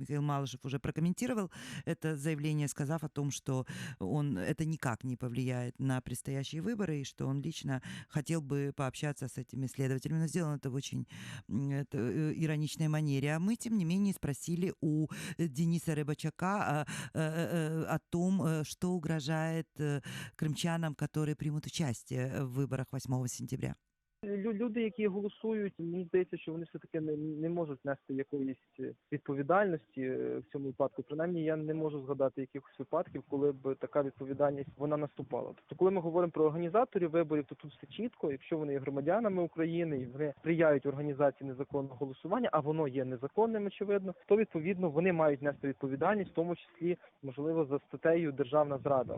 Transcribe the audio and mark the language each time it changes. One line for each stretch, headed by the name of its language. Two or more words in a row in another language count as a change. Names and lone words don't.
Russian: Михаил Малышев уже прокомментировал это заявление, сказав о том, что это никак не повлияет на предстоящие выборы и что он лично хотел бы пообщаться с этими следователями. Но сделано это в очень ироничной манере. А мы, тем не менее, спросили у Дениса Рыбачака о том, что угрожает крымчанам, которые примут участие в выборах 8 сентября.
Ukrainian: Люди, які голосують, мені здається, що вони все-таки не можуть нести якоїсь відповідальності в цьому випадку. Принаймні, я не можу згадати якихось випадків, коли б така відповідальність вона наступала. Тобто, коли ми говоримо про організаторів виборів, то тут все чітко. Якщо вони є громадянами України і вони сприяють організації незаконного голосування, а воно є незаконним, очевидно, то, відповідно, вони мають нести відповідальність, в тому числі, можливо, за статтею «Державна зрада».